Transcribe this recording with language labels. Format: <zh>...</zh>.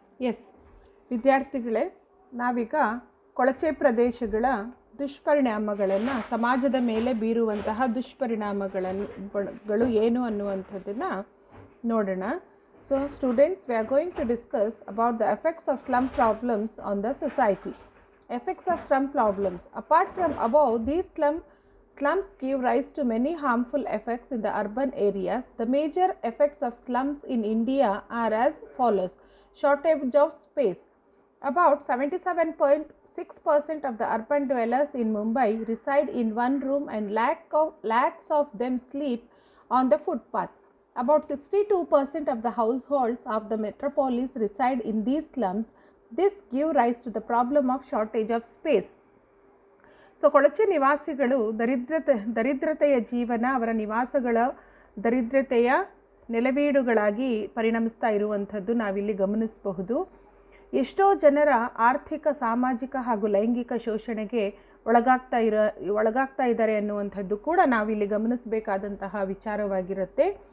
<kn>S ವಿದ್ಯಾರ್ಥಿಗಳೇ, ನಾವೀಗ ಕೊಳಚೆ ಪ್ರದೇಶಗಳ ದುಷ್ಪರಿಣಾಮಗಳನ್ನು, ಸಮಾಜದ ಮೇಲೆ ಬೀರುವಂತಹ ದುಷ್ಪರಿಣಾಮಗಳು ಏನು ಅನ್ನುವಂಥದ್ದನ್ನು ನೋಡೋಣ.</kn> <en>So students, we are going to discuss about the effects of slum problems on the society. Effects of slum problems. Apart from above, these slums give rise to many harmful effects in the urban areas. The major effects of slums in India are as follows. Shortage of space. About 77.6% of the urban dwellers in Mumbai reside in one room and lakhs of them sleep on the footpath. About 62% of the households of the metropolis reside in these slums. This give rise to the problem of shortage of space.</en> <kn>So ಕೊಳಚೆ ನಿವಾಸಿಗಳು ದರಿದ್ರತೆಯ ಜೀವನ, ಅವರ ನಿವಾಸಗಳ ದರಿದ್ರತೆಯ ನೆಲೆವೀಡುಗಳಾಗಿ ಪರಿಣಮಿಸ್ತಾ ಇರುವಂಥದ್ದು ನಾವಿಲ್ಲಿ ಗಮನಿಸಬಹುದು. ಎಷ್ಟೋ ಜನರ ಆರ್ಥಿಕ, ಸಾಮಾಜಿಕ ಹಾಗೂ ಲೈಂಗಿಕ ಶೋಷಣೆಗೆ ಒಳಗಾಗ್ತಾ ಇದ್ದಾರೆ ಅನ್ನುವಂಥದ್ದು ಕೂಡ ನಾವಿಲ್ಲಿ ಗಮನಿಸಬೇಕಾದಂತಹ ವಿಚಾರವಾಗಿರುತ್ತೆ.</kn>